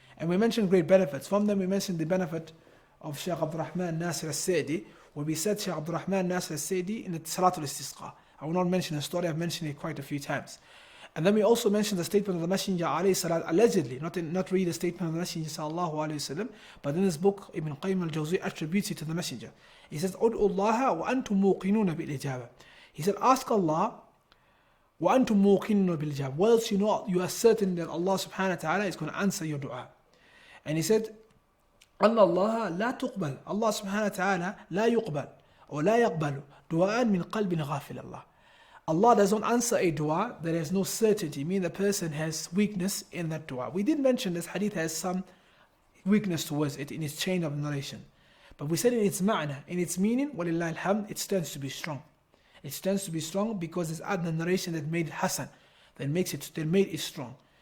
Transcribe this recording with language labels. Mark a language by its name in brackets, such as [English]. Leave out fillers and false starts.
[English] And we mentioned great benefits. From them we mentioned the benefit of Shaykh Abdul Rahman Nasir al-Sa'di, where we said Shaykh Abdul Rahman Nasir al-Sa'di in the Salatul Istisqa. I will not mention the story, I've mentioned it quite a few times. And then we also mentioned the statement of the Messenger alayhi salat, allegedly, not really the statement of the Messenger sallallahu alayhi wasallam, but in this book Ibn Qayyim al-Jawzi attributes it to the Messenger. [Arabic] He says, أُدْعُوا اللَّهَ وَأَنْتُمْ مُوقِنُونَ بِالْإِجَابَةِ. [English] He said, ask Allah, [Arabic] وَأَنْتُمْ مُوقِنُونَ بِالْإِجَابَةِ. [English] Whilst you are certain that Allah subhanahu wa ta'ala is going to answer your dua. And he said, [Arabic] أن الله لا تقبل. Allah subhanahu wa ta'ala لا يقبل or لا يقبل دعاء من قلب غافل الله. [English] Allah does not answer a dua that has no certainty, meaning the person has weakness in that dua. We did mention this hadith has some weakness towards it in its chain of narration. But we said in its ma'na, in its meaning, [Arabic] وَلِلَّهِ الْحَمْدِ, [English] it stands to be strong. It stands to be strong because it's the narration that made it hasan, that made it strong.